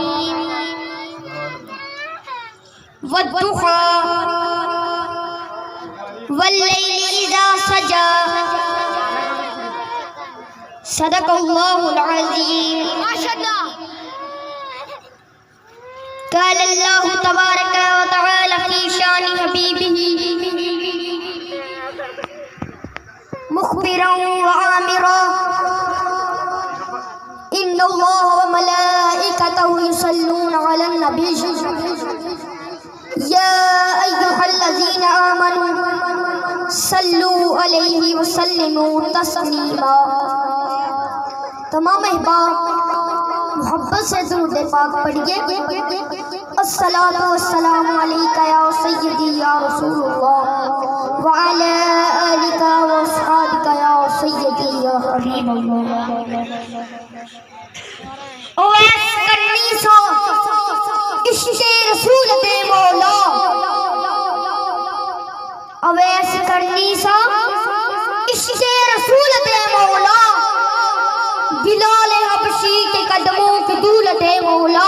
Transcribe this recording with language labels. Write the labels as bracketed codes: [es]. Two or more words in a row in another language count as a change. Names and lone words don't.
[ar] والضحى والليل إذا سجى. صدق الله العظيم. قال الله تبارك وتعالى في شأن حبيبه مخبرا وآمرا إن الله وملائكته يصلون على النبي يا أيها الذين آمنوا صلوا عليه وسلموا تسليما. [ur] تمام احباب محبت سے درود پاک پڑھیے. [ar] الصلاة والسلام عليك يا سيدي يا رسول الله وعلى آلك وأصحابك يا سيدي يا حبيب الله. [ur] اویس قرنی سو عشقِ رسول دے مولا. اویس قرنی سو عشقِ رسول دے مولا. بلال حبشی کے قدموں کے دول دے مولا.